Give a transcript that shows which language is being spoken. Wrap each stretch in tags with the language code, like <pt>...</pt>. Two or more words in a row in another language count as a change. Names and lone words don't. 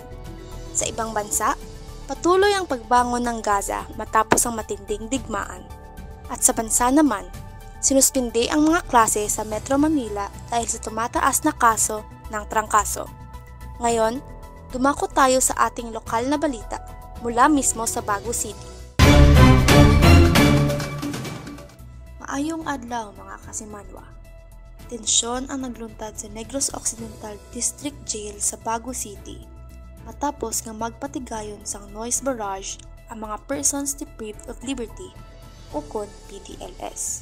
<tl>Sa ibang bansa, patuloy ang pagbangon ng Gaza matapos ang matinding digmaan. At sa bansa naman, sinuspindi ang mga klase sa Metro Manila dahil sa tumataas na kaso ng trangkaso. Ngayon, dumako tayo sa ating lokal na balita mula mismo sa Baguio City.</tl> <hil>Maayong adlaw mga kasimanwa. Tensyon ang nagluntad sa Negros Occidental District Jail sa Baguio City matapos nga magpatigayon sang</hil> <en>noise barrage</en> <hil>ang mga</hil> <en>persons deprived of liberty</en> <hil>o kon PDLS.</hil>